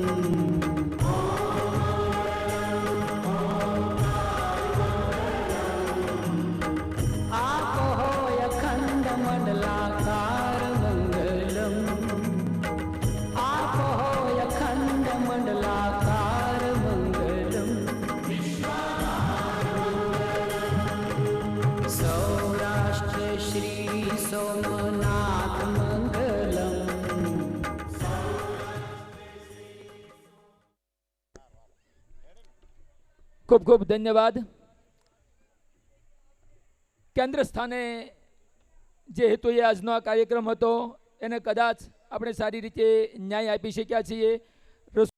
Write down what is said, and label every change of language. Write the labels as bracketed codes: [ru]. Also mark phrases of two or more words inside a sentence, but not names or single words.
[sa] आपो होय अखंड मंडलाकार मंगलम आपो होय अखंड मंडलाकार मंगलम सौराष्ट्र श्री सोमनाथ मंगलम [gu] ખૂબ ખૂબ ધન્યવાદ. કેન્દ્ર સ્થાને જે હેતુએ આજનો આ કાર્યક્રમ હતો એને કદાચ આપણે સારી રીતે ન્યાય આપી શક્યા છીએ.